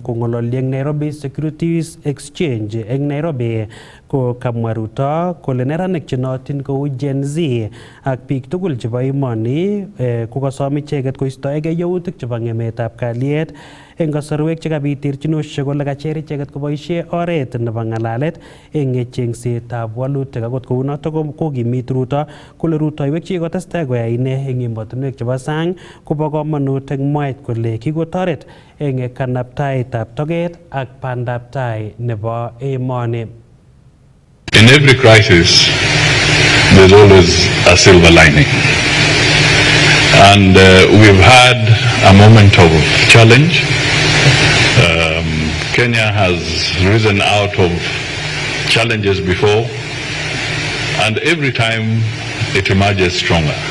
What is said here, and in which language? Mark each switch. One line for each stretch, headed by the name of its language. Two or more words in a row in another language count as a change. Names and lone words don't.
Kalenjin: Kong'ololi eng Nairobi Securities Exchange eng Nairobi ko kamwa Ruto kole neranik chenootin kou Gen Z ak biik tugul chebo emoni kokasom icheket koistoegei yautik chebo ng'emetab kalyet eng kasarwek chekabit terchinoshek kole kacher icheket koboisie oret nebo ng'alalet eng chengsetab walutik. Akot kounoto kokimit Ruto kole rutoiwek chekikotestai koyai ine eng emotinwek chebo sang kobo komonut eng mwaet kole kikotoret eng kanaptaetab toget ak bandab tai nebo emoni.
English: In every crisis, there's always a silver lining. And we've had a moment of challenge. Kenya has risen out of challenges before, and every time it emerges stronger.